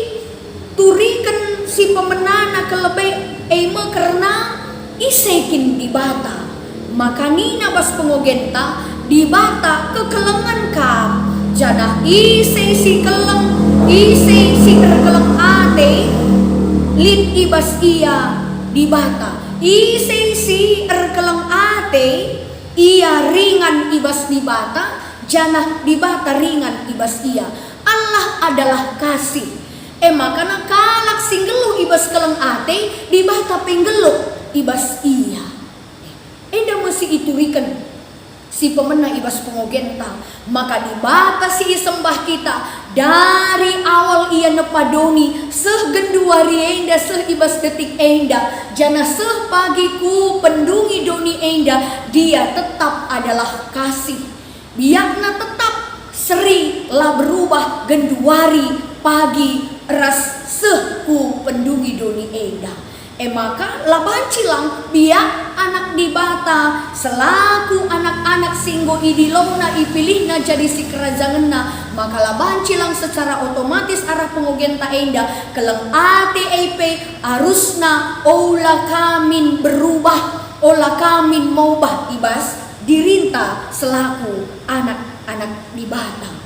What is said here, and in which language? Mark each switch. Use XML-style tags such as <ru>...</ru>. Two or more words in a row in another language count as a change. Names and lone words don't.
<btx>turikan si pemenana kelebih eme karena isekin di bata maka nina bas pengogenta di bata kekelengan kam jana ise si keleng ise si terkeleng ate lid ibas iya di bata ise si erkeleng ate ia ringan ibas di bata jana di bata ringan ibas ia.</btx> <id>Allah adalah kasih</id> <btx>makana kalak singgeluh ibas keleng ate di bata penggeluk ibas ia. Enda mesti iturikan si pemena ibas pengogenta maka di bata si sembah kita</btx> <id>dari awal</id> <btx>ia nepadoni seh genduari enda seh ibas detik enda jana seh pagiku pendungi doni enda dia</btx> <id>tetap adalah kasih</id> <btx>biakna tetap seri lah berubah genduari pagi ras seh ku pendungi doni enda. Maka laban cilang biak anak di bata selaku anak-anak singgo idilongna ipilihna jadi si kerajanganna maka laban cilang secara otomatis arah pengogenta enda keleng ATEP arusna ola kamin berubah ola kamin maubah ibas dirinta selaku anak-anak di bata.</btx>